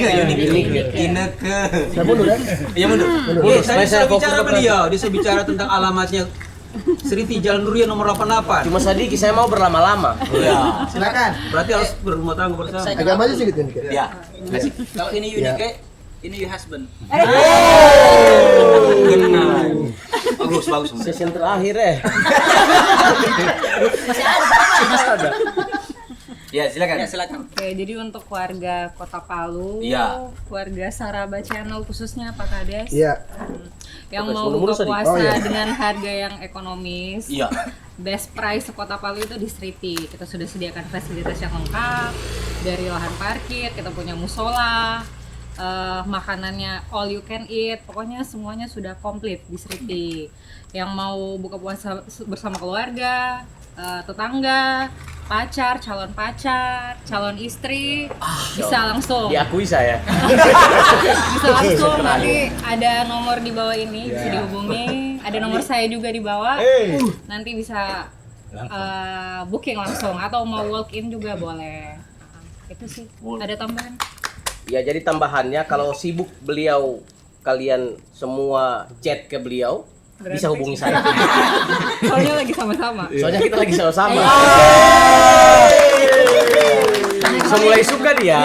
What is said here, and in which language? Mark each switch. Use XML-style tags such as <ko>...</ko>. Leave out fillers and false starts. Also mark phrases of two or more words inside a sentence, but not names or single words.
<id>Saya mundur ya? Iya mundur. Saya sudah bicara beliau, dia sudah bicara tentang alamatnya Sriti Jalan Durian nomor 88. Cuma sedikit saya mau berlama-lama. Iya. Silakan. Berarti harus berumah tangga bersama. Agak maju sedikit ini. Iya. Kalau ini Unike, ini</id> <en>your husband.</en> <id>Bagus. Sesi terakhir ya. Masih ada. Ya, silakan. Oke, jadi untuk warga Kota Palu, warga Saraba Channel khususnya Pak Kades, yang mau buka puasa dengan harga yang ekonomis,</id> <en>best price</en> <id>Kota Palu itu di Sriti. Kita sudah sediakan fasilitas yang lengkap, dari lahan parkir, kita punya musola, makanannya</id> <en>all you can eat,</en> <id>pokoknya semuanya sudah komplit di Sriti. Yang mau buka puasa bersama keluarga, tetangga, pacar, calon istri, bisa langsung Diakui saya. bisa langsung. Nanti ada nomor di bawah ini, bisa dihubungi. Ada nomor saya juga di bawah. Nanti bisa booking langsung atau mau</id> <en>walk in</en> <id>juga boleh. Itu sih. Ada tambahan? Ya, jadi tambahannya kalau sibuk beliau kalian semua chat ke beliau, bisa hubungi saya. Soalnya lagi sama-sama. Soalnya kita lagi sama-sama. Mulai suka dia.</id>